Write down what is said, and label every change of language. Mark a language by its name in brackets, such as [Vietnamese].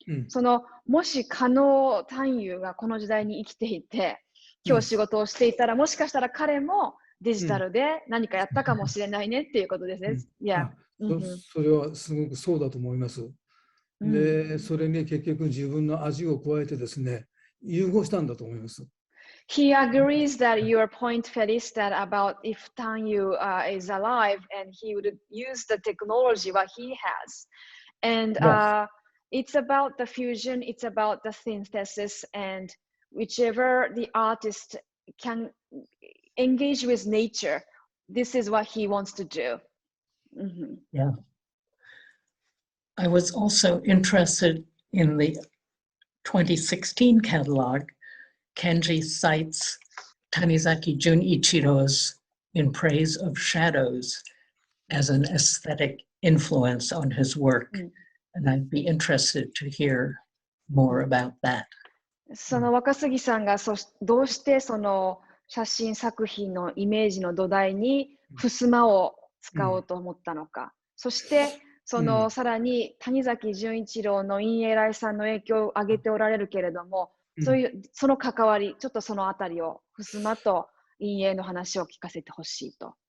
[Japanese] その、もし加納探幽がこの時代に生きていて、今日仕事をしていたら、もしかしたら彼もデジタルで何かやったかもしれないねっていうことですね。いや、それはすごくそうだと思います。で、それに結局自分の味を加えてですね、融合したんだと思います。 [English] He agrees that your point, Felice, that about if Tanyu is alive and he would use the technology what he has. And it's about the fusion, it's about the synthesis, and whichever the artist can engage with nature, this is what he wants to do. Yeah. I was also interested in the 2016 catalog. Kenji cites Tanizaki Junichiro's In Praise of Shadows as an aesthetic influence on his work. And I'd be interested to hear more about that. [Japanese] その若杉さんがどうしてその写真作品のイメージの土台に襖を使おうと思ったのか。そしてそのさらに谷崎潤一郎の陰影来さんの影響を挙げておられるけれども、そういうその関わり、ちょっとそのあたりを襖と陰影の話を聞かせてほしいと。